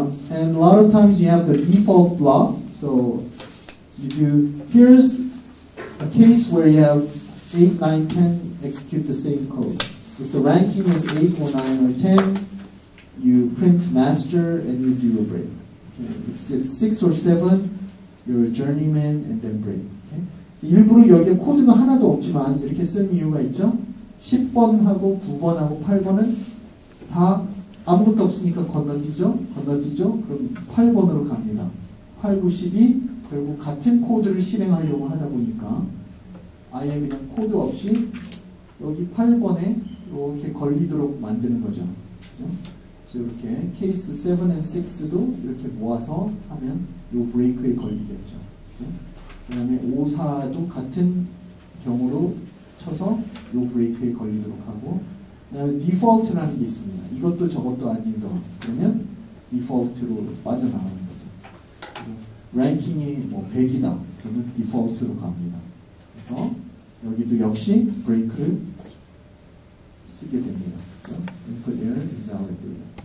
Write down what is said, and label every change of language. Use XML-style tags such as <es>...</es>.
<en>And a lot of times you have the default block. So here's a case where you have 8, 9, 10 execute the same code. If the ranking is 8 or 9 or 10, you print master and you do a break. Okay? If it's 6 or 7, you're a journeyman and then break. Okay?</en> <ko>일부러 여기에 코드가 하나도 없지만 이렇게 쓴 이유가 있죠. 10번하고 9번하고 8번은 다 아무것도 없으니까 건너뛰죠. 그럼 8번으로 갑니다. 8, 9, 12 결국 같은 코드를 실행하려고 하다 보니까 아예 그냥 코드 없이 여기 8번에 이렇게 걸리도록 만드는 거죠. 그렇죠? 이렇게 케이스 7 and 6도 이렇게 모아서 하면 이 브레이크에 걸리겠죠. 그렇죠? 그 다음에 5, 4도 같은 경우로 쳐서 이 브레이크에 걸리도록 하고, 그 다음에 디폴트라는 게 있습니다. 이것도 저것도 아닌 거. 그러면 디폴트로 빠져나가는 거죠. 랭킹이 뭐 100이다. 그러면 디폴트로 갑니다. 그래서 여기도 역시 브레이크를 쓰게 됩니다.</ko> <en>그래서 input there, invalid there.</en>